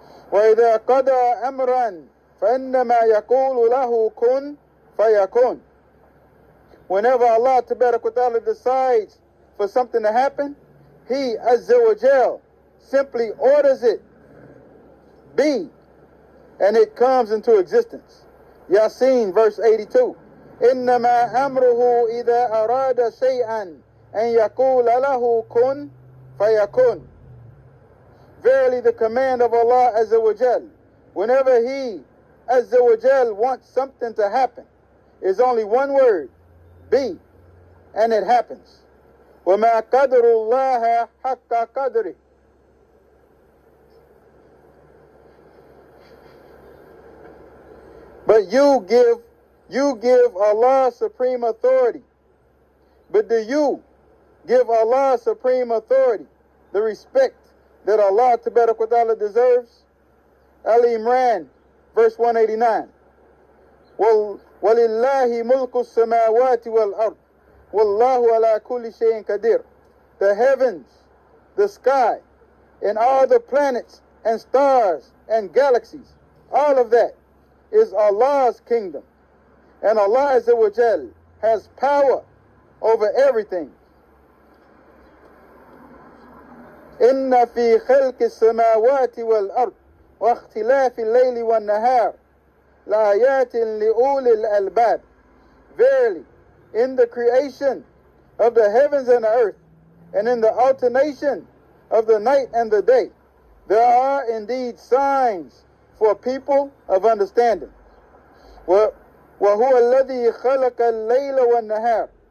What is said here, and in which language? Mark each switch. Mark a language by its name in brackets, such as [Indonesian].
[Arabic] وَإِذَا قَضَى أَمْرًا فَإِنَّمَا يَقُولُ لَهُ كُن فَيَكُن. [English] Whenever Allah Tabarak wa Ta'ala decides for something to happen, He Azza wa Jal simply orders it be, and it comes into existence. Yasin, verse 82. [Arabic] إِنَّمَا أَمْرُهُ إِذَا أَرَادَ شَيْئًا أَن يَقُولَ لَهُ كُن فَيَكُن. [English] Verily the command of Allah Azza wa Jal, whenever He Azza wa Jal wants something to happen, is only one word, be, and it happens. [Arabic] وَمَا قَدْرُ اللَّهَ حَقَّ قَدْرِهِ. [English] But you give Allah supreme authority. But do you give Allah supreme authority the respect that Allah Tabarak wa Ta'ala deserves? [Arabic] Al-Imran, [English] verse 189. [Arabic] وَلِلَّهِ مُلْكُ السَّمَاوَاتِ وَالْأَرْضِ وَاللَّهُ عَلَى كُلِّ شَيْءٍ قَدِيرٌ. [English] The heavens, the sky, and all the planets and stars and galaxies, all of that is Allah's kingdom. And Allah Azza wa Jal has power over everything. [Arabic] إن في خلق السماوات والأرض واختلاف الليل والنهار لآيات لأولي الألباب. [English] Verily, in the creation of the heavens and the earth, and in the alternation of the night and the day, there are indeed signs for people of understanding. [Arabic] وَهُوَ الَّذِي خَلَقَ اللَّيْلَ وَالنَّهَارَ.